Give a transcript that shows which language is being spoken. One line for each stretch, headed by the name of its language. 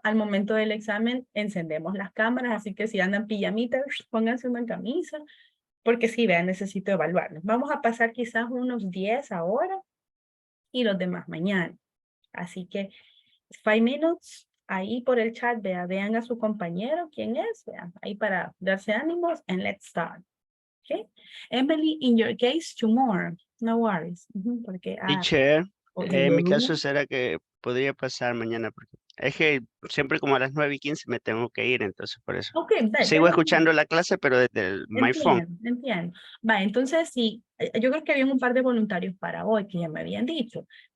Spanish: Al momento del examen encendemos las cámaras, así que si andan pijamitas, pónganse una camisa, porque sí, vean, necesito evaluarlos. Vamos a pasar quizás unos 10 ahora y los demás mañana. Así que
English: 5 minutes,
Spanish: ahí por el chat, vean a su compañero, quién es, vean, ahí para darse ánimos,
English: and let's start. Okay. Emily, in your case, tomorrow, no worries.
Spanish: Porque, Teacher, en mi
English: hello.
Spanish: caso será que podría pasar mañana, porque es que siempre como a las 9:15 me tengo que ir, entonces por eso.
English: Okay,
Spanish: Sigo escuchando la clase, pero desde el
English: my phone.
Spanish: Entiendo. Va, entonces sí, yo creo que había un par de voluntarios para hoy que ya me habían dicho.